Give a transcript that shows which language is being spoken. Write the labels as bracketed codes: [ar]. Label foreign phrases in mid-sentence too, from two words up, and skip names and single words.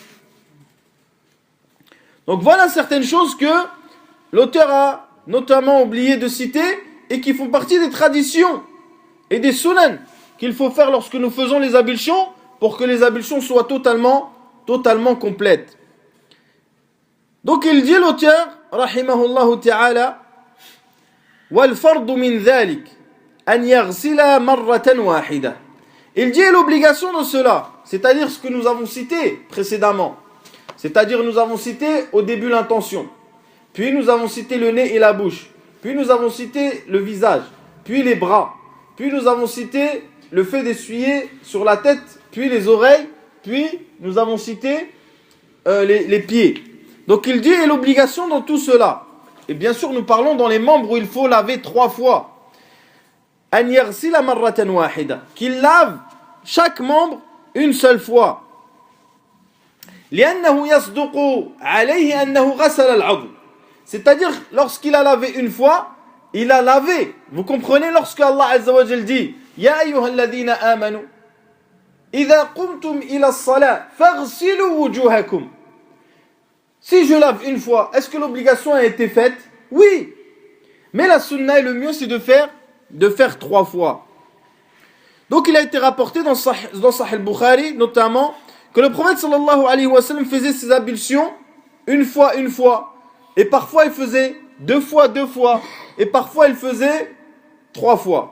[fr] Donc voilà certaines choses que l'auteur a notamment oublié de citer et qui font partie des traditions et des sunan qu'il faut faire lorsque nous faisons les ablutions pour que les ablutions soient totalement complètes. [ar] Donc il dit l'auteur, رحمه الله تعالى والفرض من ذلك أن يغسل مرة واحدة. [fr] Il dit l'obligation de cela, c'est-à-dire ce que nous avons cité précédemment. C'est-à-dire nous avons cité au début l'intention, puis nous avons cité le nez et la bouche, puis nous avons cité le visage, puis les bras, puis nous avons cité le fait d'essuyer sur la tête, puis les oreilles, puis nous avons cité les pieds. Donc il dit et l'obligation dans tout cela. Et bien sûr nous parlons dans les membres où il faut laver 3 fois. [ar] أن يغسل مرة واحدة, [fr] qu'il lave chaque membre une seule fois. [ar] لأنه يصدق عليه أنه غسل العضو. [fr] C'est-à-dire lorsqu'il a lavé une fois, il a lavé. Vous comprenez lorsque [ar] الله عز وجل [fr] dit [ar] يا أيها الذين آمنوا إذا قمتم إلى الصلاة فاغسلوا وجوهكم. [fr] Si je lave une fois, est-ce que l'obligation a été faite? Oui. Mais la sunna et le mieux c'est de faire 3 fois. Donc il a été rapporté dans Sahih al-Bukhari notamment que le prophète [ar] صلى الله عليه وسلم [fr] faisait ses ablutions une fois, et parfois il faisait 2 fois, et parfois il faisait 3 fois.